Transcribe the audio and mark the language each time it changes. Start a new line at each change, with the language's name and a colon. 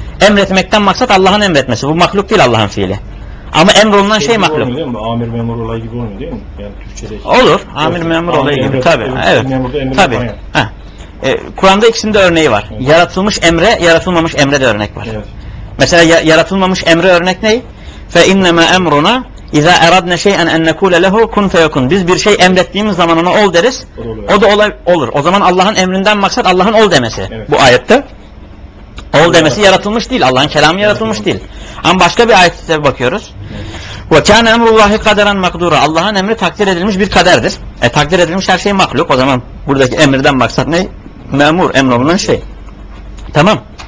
Turkish: Emretmekten maksat Allah'ın emretmesi. Bu mahluk değil Allah'ın fiili. Ama emrolunan şey mahluk. Olmuyor değil mi? Amir memur olayı gibi olmuyor değil mi? Yani Türkçedeki. Olur. Amir memur olayı gibi. Tabii. Evet. Tabii. Kur'an'da ikisinde örneği var. Evet. Yaratılmış emre, yaratılmamış emre de örnek var. Evet. Mesela yaratılmamış emre örnek ne?
Arabic: فَاِنَّمَا اَمْرُنَا اِذَا اَرَدْنَ شَيْئًا اَنْ نَكُولَ لَهُ كُنْ فَيَكُنْ
Turkish: Biz bir şey emrettiğimiz zaman ona ol deriz. O da olur. O zaman Allah'ın emrinden maksat Allah'ın ol demesi evet. bu ayette. Ol demesi yaratılmış değil. Allah'ın kelamı yaratılmış değil. Ama başka bir ayette bakıyoruz.
Arabic: وَكَانَ اَمْرُ اللّٰهِ قَدَرًا مَقْدُورًا
Turkish: Allah'ın emri takdir edilmiş bir kaderdir. Takdir edilmiş her şey mahluk. O zaman buradaki emirden maksat ne? Memur, emrolunan şey. Tamam.